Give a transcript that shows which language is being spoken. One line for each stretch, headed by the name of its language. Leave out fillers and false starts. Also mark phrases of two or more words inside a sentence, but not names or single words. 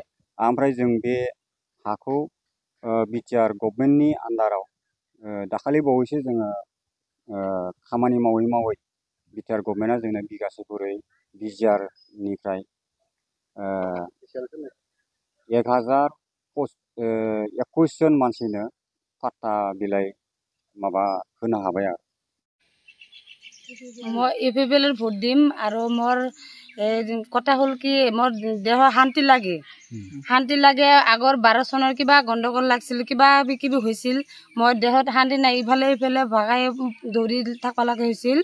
Bodo: ओमफ्राय जों बे हाखौ बिटिआर गभर्नमेन्टनि आन्दाराव दाखालि बावैसो जोङो खामानि मावै मावै बिटिआर गभर्नमेन्टआ जोंनो बिगासे गुरै बिजिआरनिफ्राय 1021 जन मानसिनो पाट्टा बिलाइ माबा होनो हाबाय आरो।
Assamese: মই ইউপিপিএল ভোট দিম আৰু মোৰ কথা হ'ল কি, মোৰ দেহৰ শান্তি লাগে, শান্তি লাগে। আগৰ 12 চনৰ কিবা গণ্ডগোল লাগছিল, কিবা কিবি হৈছিল। মই দেহত শান্তি নাই, ইফালে ইফালে ভগাই দৌৰি থাকিব লগা হৈছিল।